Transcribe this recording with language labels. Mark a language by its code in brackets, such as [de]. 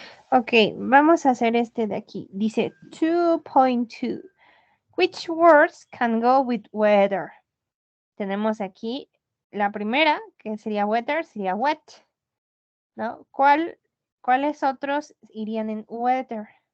[es] Ok, vamos a hacer este de aquí. Dice 2.2. [en] Which words can go with weather? [es] Tenemos aquí la primera, que sería weather, sería wet. ¿No? ¿Cuáles otros irían en weather?